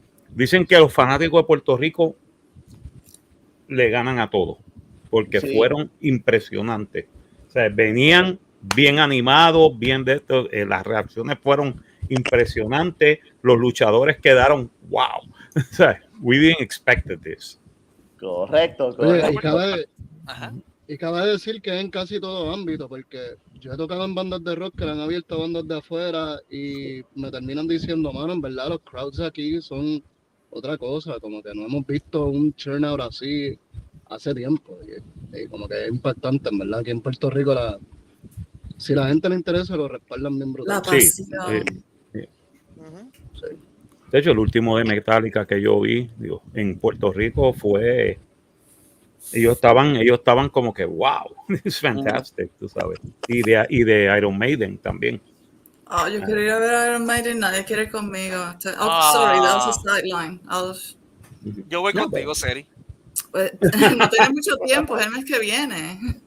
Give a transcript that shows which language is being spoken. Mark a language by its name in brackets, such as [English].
[Spanish] Dicen que los fanáticos de Puerto Rico le ganan a todos, porque fueron impresionantes. O sea, venían bien animados, bien de esto, las reacciones fueron impresionantes, los luchadores quedaron wow. O sea, [English] we didn't expect this. [Spanish] Correcto. Oye, y cabe decir que en casi todo ámbito, porque yo he tocado en bandas de rock que le han abierto bandas de afuera y me terminan diciendo, mano, en verdad los crowds aquí son otra cosa, como que no hemos visto un turnout así hace tiempo y como que es impactante, en verdad, aquí en Puerto Rico si la gente le interesa lo respaldan bien brutal. Sí. De hecho, el último de Metallica que yo vi en Puerto Rico fue ellos estaban como que wow, es fantastic, tú sabes, y de Iron Maiden también. Yo quiero ir a ver Iron Maiden, nadie quiere ir conmigo. [English] Sorry, that was a sideline. [Spanish] Yo voy contigo, Seri. No tengo mucho tiempo, es el mes que viene.